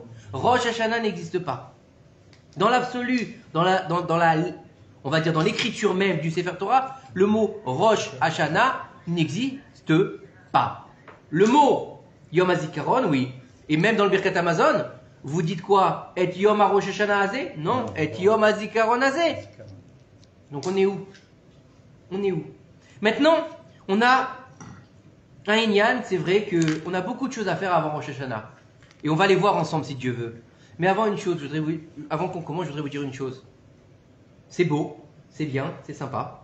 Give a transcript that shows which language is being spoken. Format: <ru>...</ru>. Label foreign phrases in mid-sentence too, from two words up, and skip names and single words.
<fr>Rosh Hashanah n'existe pas. Dans l'absolu, on va dire dans l'écriture même du</fr> <he>ספר תורה,</he> <fr>le mot Rosh Hashanah n'existe pas. Le mot Yom HaZikaron, oui. Et même dans le Birkat Amazon, vous dites quoi?</fr> <he>את יום הראש השנה הזה? Non, את יום הזכרון הזה.</he> <fr>Donc on est où? Maintenant, on a un Inyan, c'est vrai qu'on a beaucoup de choses à faire avant Rosh Hashanah. Et on va les voir ensemble si Dieu veut. Mais avant qu'on commence, je voudrais vous dire une chose. C'est beau, c'est bien, c'est sympa.</fr>